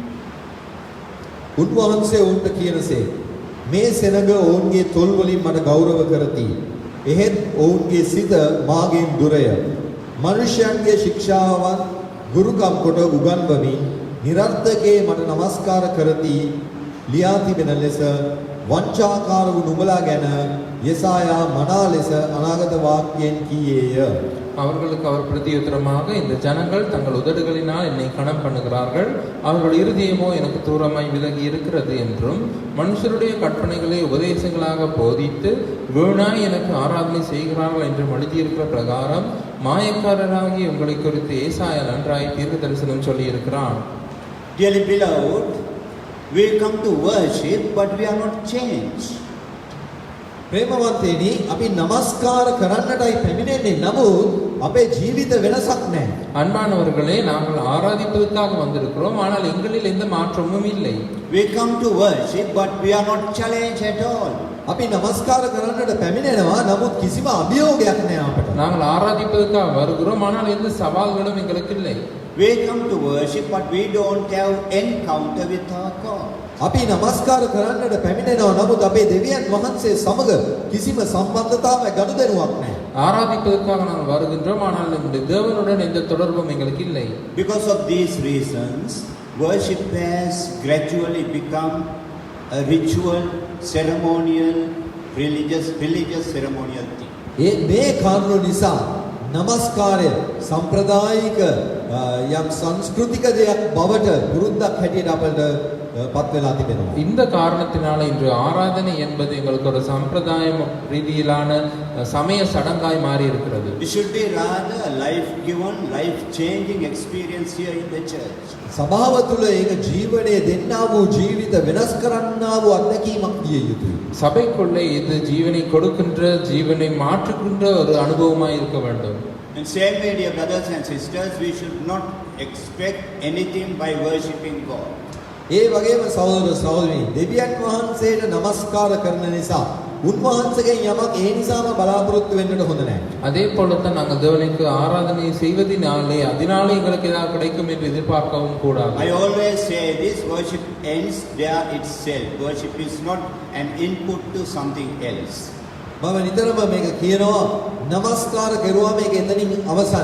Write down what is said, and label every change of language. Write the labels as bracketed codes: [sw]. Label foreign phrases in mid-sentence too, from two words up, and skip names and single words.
[si] උන්වහන්සේ උන්ට කියනසේ මේ සෙනඟ ඔවුන්ගේ තොල් වලින් මට ගෞරව කරති. එහෙත් ඔවුන්ගේ සිත මාගෙන් දුරය. මනුෂ්‍යයන්ගේ ශික්ෂාවන් ගුරුකම් කොට උගන්වමින් නිරර්ථකේ මට නමස්කාර කරති. ලියා තිබෙන ලෙස වංචාකාර වූ නුඹලා ගැන යෙසායා මනා ලෙස අනාගත වාක්‍යයෙන් කීයේය. [ta] அவர்களுக்கு அவர் பிரதியுத்தரமாக, இந்த ஜனங்கள் தங்கள் உதடுகளினால் என்னை கணம் பண்ணுகிறார்கள், அவர்கள் இருதயமோ எனக்கு தூரமாய் விலகி இருக்கிறது என்றும், மனுஷருடைய கற்பனைகளை உபதேசங்களாக போதித்து வீணாய் எனக்கு ஆராதனை செய்கிறார்கள் என்றும் எழுதியிருக்கிற பிரகாரம் மாயக்காரராகி உங்களை குறித்து ஏசாயா நன்றாய் தீர்க்க தரிசனம் சொல்லியிருக்கிறான். [en] Dearly beloved, we come to worship, but we are not changed. [si] ප්‍රේමවන්තයනි අපි නමස්කාර කරන්නටයි පැමිණෙන්නේ නමුත් අපේ ජීවිත වෙනසක් නැහැ. [ta] அன்பானவர்களே, நாங்கள் ஆராதிப்பதற்காக வந்திருக்கிறோம், ஆனால் எங்களில் எந்த மாற்றமும் இல்லை. [en] We come to worship, but we are not challenged at all. [si] අපි නමස්කාර කරන්නට පැමිණෙනවා නමුත් කිසිම අභියෝගයක් නැහැ අපට. [ta] நாங்கள் ஆராதிப்பதற்காக வருகிறோம், ஆனால் எந்த சவால்களும் எங்களுக்கு இல்லை. [en] We come to worship, but we don't have encounter with our God. [si] අපි නමස්කාර කරන්නට පැමිණෙනවා නමුත් අපේ දෙවියන් වහන්සේ සමග කිසිම සම්බන්ධතාවයක් ගනුදෙනුවක් නැහැ. [ta] ஆராதிப்பதற்காக நாங்கள் வருகின்றோம், ஆனால் நம்முடைய தேவனுடன் எந்த தொடர்பும் எங்களுக்கு இல்லை. [en] Because of these reasons, worship has gradually become a ritual, ceremonial, religious ceremonial thing. [si] මේ කාරණු නිසා නමස්කාරය සම්ප්‍රදායික යම් සංස්කෘතික දෙයක් බවට පුරුද්දක් හැටියට අපට පත් වෙලා තිබෙනවා. [ta] இந்த காரணத்தினால இன்று ஆராதனை என்பது எங்களுக்கு ஒரு சம்பிரதாயம் ரீதியிலான சமய சடங்காய் மாறி இருக்கிறது. [en] It should be rather a life-given, life-changing experience here in the church. [si] සභාව තුළ ඒක ජීවනයේ දෙන්නා වූ ජීවිත වෙනස් කරන්නා වූ අත්දැකීමක් විය යුතුයි. [ta] சபைக்குள்ளே இது ஜீவனை கொடுக்கின்ற, ஜீவனை மாற்றுகின்ற ஒரு அனுபவமாய் இருக்க வேண்டும். [en] In same way, dear brothers and sisters, we should not expect anything by worshipping God. [si] ඒ වගේම සහෝදර සහෝදරනි දෙවියන් වහන්සේට නමස්කාර කරන නිසා උන්වහන්සේගෙන් යමක් ඒ නිසාම බලාපොරොත්තු වෙන්නට හොඳ නැහැ. [ta] அதே போலத்தான் நாங்கள் தேவனுக்கு ஆராதனை செய்வதினாலே அதனாலே எங்களுக்கு ஏதாவது கிடைக்கும் என்று எதிர்பார்க்கவும் கூடாது. [en] I always say this: worship ends there itself. Worship is not an input to something else. [si] මම නිතරම මේක කියනවා නමස්කාර කරුවාම ඒක එතනින් අවසන්.